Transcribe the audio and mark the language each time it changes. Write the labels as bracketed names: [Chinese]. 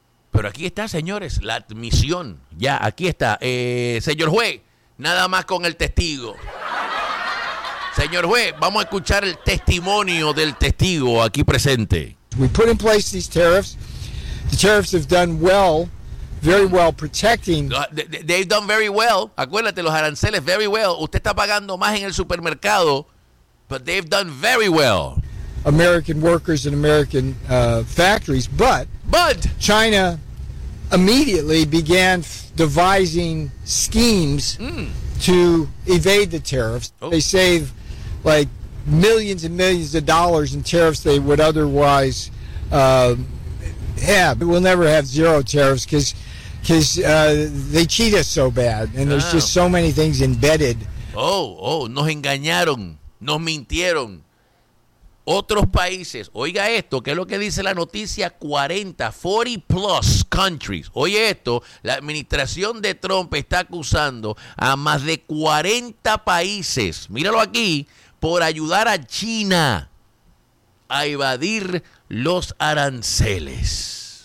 [Spanish] Pero aquí está, señores, la admisión. Ya, aquí está. Señor juez, nada más con el testigo. Señor juez, vamos a escuchar el testimonio del testigo aquí presente. [English] We put in place these tariffs. The tariffs have done well, very well, protecting. They've done very well. [Spanish] Acuérdate, los aranceles, [English] very well. [Spanish] Usted está pagando más en el supermercado, [English] but they've done very well. American workers and American factories, but China immediately began devising schemes to evade the tariffs. Oh. They save like millions and millions of dollars in tariffs they would otherwise have. We'll never have zero tariffs because they cheat us so bad, and there's just so many things embedded. [Spanish] Oh, nos engañaron, nos mintieron. Otros países, oiga esto, ¿qué es lo que dice la noticia? [English] 40 plus countries. [Spanish] Oye esto, la administración de Trump está acusando a más de 40 países, míralo aquí, por ayudar a China a evadir los aranceles.